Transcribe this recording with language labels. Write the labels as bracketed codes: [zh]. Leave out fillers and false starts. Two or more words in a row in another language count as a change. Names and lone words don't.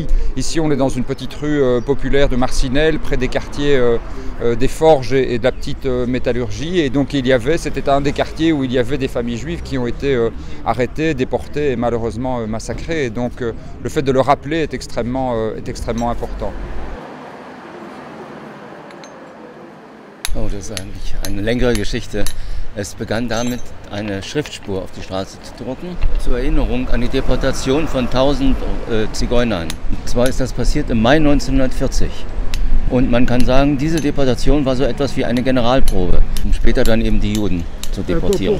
[fr] Ici, on est dans une petite rue populaire de Marcinelle, près des quartiers des forges et de la petite métallurgie. Et donc, c'était un des quartiers où il y avait des familles juives qui ont été arrêtées, déportées et malheureusement massacrées. Et donc, le fait de le rappeler est extrêmement important. [de] Oh, das ist eigentlich eine längere Geschichte. Es begann damit, eine Schriftspur auf die Straße zu drucken, zur Erinnerung an die Deportation von 1000 Zigeunern. Und zwar ist das passiert im Mai 1940. Und man kann sagen, diese Deportation war so etwas wie eine Generalprobe, um später dann eben die Juden zu deportieren.